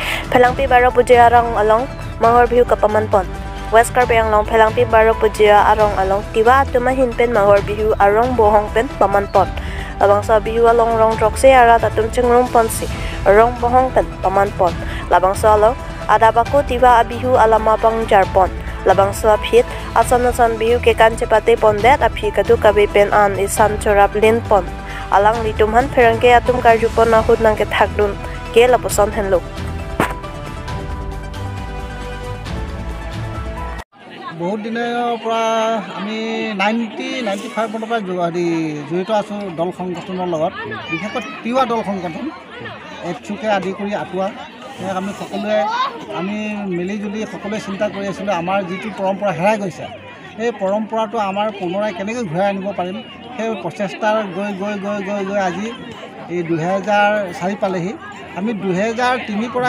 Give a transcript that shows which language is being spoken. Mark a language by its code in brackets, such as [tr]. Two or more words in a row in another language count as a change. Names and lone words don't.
[mjw] Phelangpi Baro Pujia Arong Along Mahor Bihu Kapamanpon West Karbi Anglong Phelangpi Baro Pujia Arong Along Tiwa Atuma Hinpen Mahor Bihu Arong Bohong Pen Pamanpon Labangsa Bihu Along Rong Trokse Ara Tatum Chengrong Ponsi Arong Bohong Pen Pamanpon Labangsa Along Adabako Tiwa Abihu Alamabang Jarpon Labangsa Phit Asan Bihu Kekan Cepate Pondet Aphi Kadu Kabe Pen An Isan Chorap Lin Pon Alang Litumhan Perangke Atum Karjupon Nahud Nangke Thakdun Ke Laposon Henluk [as] বহুত দিনৰ পৰা আমি 95 বছৰৰ পৰা জড়িত আছো দল সংগঠনৰ লগত বিশেষকৈ তিৱা দল সংগঠন একচুকে আদি কৰি আটুৱা আমি সকলোৱে আমি মিলিজুলি সকলোৱে চিন্তা কৰি আছিলোঁ আমাৰ যিটো পৰম্পৰা হেৰাই গৈছে এই পৰম্পৰাটো আমাৰ পুনৰাই কেনেকৈ ঘূৰাই আনিব পাৰিম সেই প্ৰচেষ্টাৰ গৈ আজি এই 2004 পালেহি আমি 2003 পৰাই